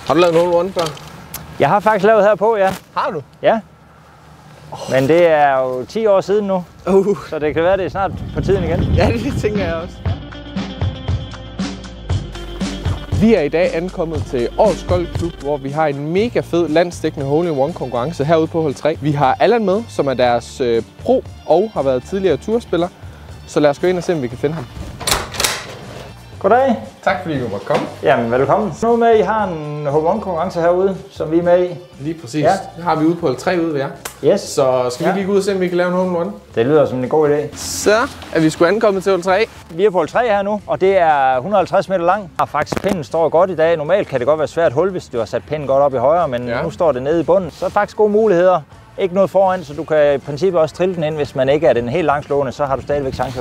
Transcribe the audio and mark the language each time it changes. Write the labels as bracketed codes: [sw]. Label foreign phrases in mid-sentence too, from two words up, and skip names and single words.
[da] Har du lavet en hole-in-one før? Jeg har faktisk lavet herpå, ja. Har du? Ja. Men det er jo 10 år siden nu, så det kan være, det er snart på tiden igen. Ja, det tænker jeg også. Vi er i dag ankommet til Århus Golfklub, hvor vi har en mega fed landsdækkende hole-in-one konkurrence herude på hul 3. Vi har Allan med, som er deres pro og har været tidligere turspiller. Så lad os gå ind og se, om vi kan finde ham. Goddag. Tak fordi du måtte komme. Jamen, velkommen. Nu med, I har en hole-in-one konkurrence herude, som vi er med i. Lige præcis. Ja. Det har vi ude på hul 3 ude ved jer. Yes. Så skal vi lige gå ud og se, om vi kan lave en hole-in-one? Det lyder som en god idé. Så er vi sgu ankommet til hul 3. Vi er på hul 3 her nu, og det er 150 meter lang. Og faktisk pinden står godt i dag. Normalt kan det godt være svært hul, hvis du har sat pinden godt op i højre, men nu står det nede i bunden. Så er faktisk gode muligheder. Ikke noget foran, så du kan i princippet også trille den ind. Hvis man ikke er den helt langslående, så har du stadigvæk chancer.